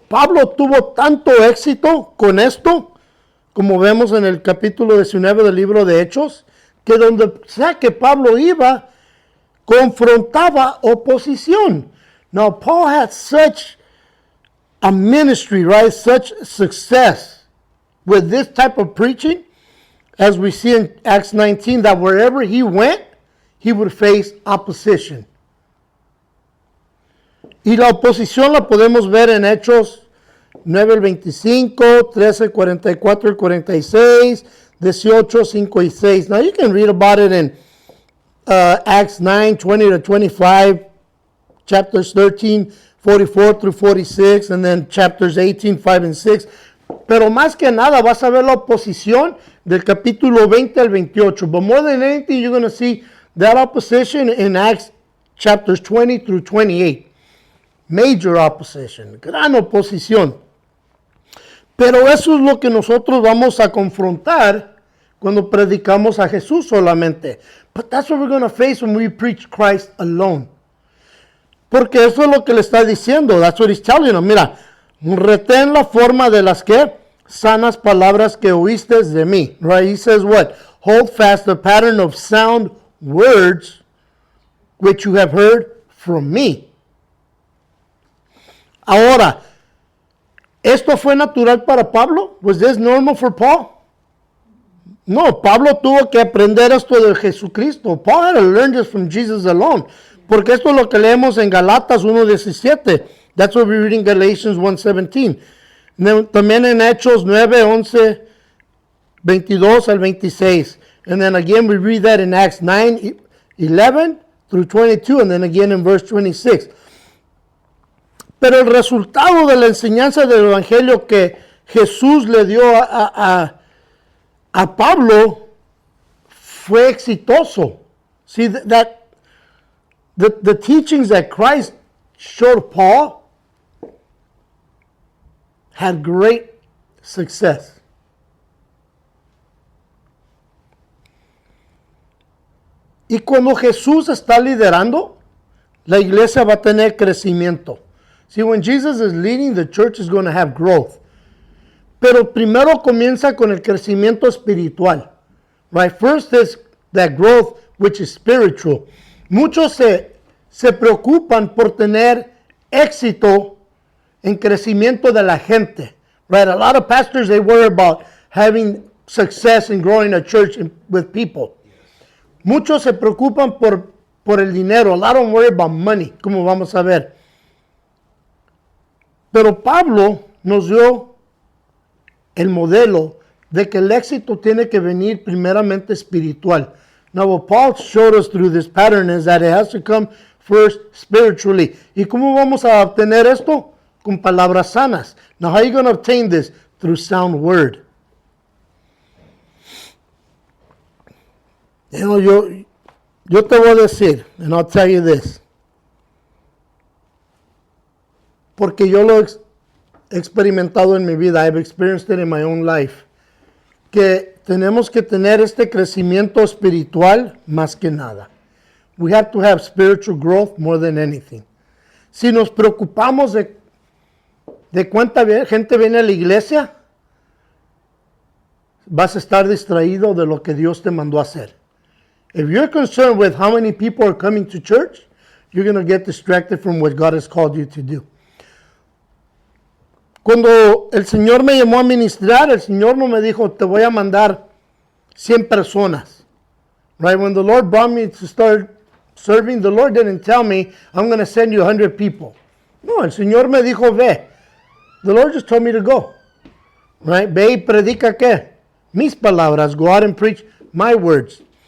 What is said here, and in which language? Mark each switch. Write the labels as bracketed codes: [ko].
[es] Pablo tuvo tanto éxito con esto, como vemos en el capítulo 19 del libro de Hechos, que donde sea que Pablo iba, confrontaba oposición. [en] Now, Paul had such a ministry, right? Such success with this type of preaching, as we see in Acts 19, that wherever he went, he would face opposition. [es] Y la oposición la podemos ver en Hechos 9, el 25, 13, 44, 46, 18, 5 y 6. [en] Now you can read about it in Acts 9, 20 to 25, chapters 13, 44 through 46, and then chapters 18, 5 and 6. [es] Pero más que nada vas a ver la oposición del capítulo 20 al 28. [en] But more than anything, you're going to see that opposition in Acts chapters 20 through 28. Major opposition, [es] gran oposición. Pero eso es lo que nosotros vamos a confrontar cuando predicamos a Jesús solamente. [en] But that's what we're going to face when we preach Christ alone. [es] Porque eso es lo que le está diciendo. [en] That's what he's telling them. [es] Mira, retén la forma de las que sanas palabras que oíste de mí. [en] Right? He says what? Hold fast the pattern of sound words which you have heard from me. [es] Ahora, ¿esto fue natural para Pablo? [en] Was this normal for Paul? [es] No, Pablo tuvo que aprender esto de Jesucristo. [en] Paul had to learn this from Jesus alone. [es] Porque esto es lo que leemos en Galatas 1:17. [en] That's what we read in Galatians 1:17. [es] También en Hechos 9, 11, 22 al 26. [en] And then again we read that in Acts 9, 11 through 22. And then again in verse 26. [es] Pero el resultado de la enseñanza del Evangelio que Jesús le dio a Pablo fue exitoso. [en] See, that the teachings that Christ showed Paul had great success. [es] Y cuando Jesús está liderando, la iglesia va a tener crecimiento. [en] See, when Jesus is leading, the church is going to have growth. [es] Pero primero comienza con el crecimiento espiritual. [en] Right? First is that growth which is spiritual. [es] Muchos se preocupan por tener éxito en crecimiento de la gente. [en] Right? A lot of pastors, they worry about having success in growing a church with people. [es] Muchos se preocupan por el dinero. [en] A lot don't worry about money, [es] como vamos a ver. Pero Pablo nos dio el modelo de que el éxito tiene que venir primeramente espiritual. [en] Now, what Paul showed us through this pattern is that it has to come first spiritually. [es] ¿Y cómo vamos a obtener esto? Con palabras sanas. [en] Now, how are you going to obtain this? Through sound word. You know, [es] yo te voy a decir, [en] and I'll tell you this, [es] porque yo lo he experimentado en mi vida, [en] I've experienced it in my own life, [es] que tenemos que tener este crecimiento espiritual más que nada. [en] We have to have spiritual growth more than anything. [es] Si nos preocupamos de cuánta gente viene a la iglesia, vas a estar distraído de lo que Dios te mandó a hacer. [en] If you're concerned with how many people are coming to church, you're going to get distracted from what God has called you to do. [es] Cuando el Señor me llamó a ministrar, el Señor no me dijo, te voy a mandar 100 personas. [en] Right? When the Lord brought me to start serving, the Lord didn't tell me, I'm going to send you 100 people. [es] No, el Señor me dijo, ve. [en] The Lord just told me to go. Right? [es] Ve y predica ¿qué? Mis palabras. [en] Go out and preach my words.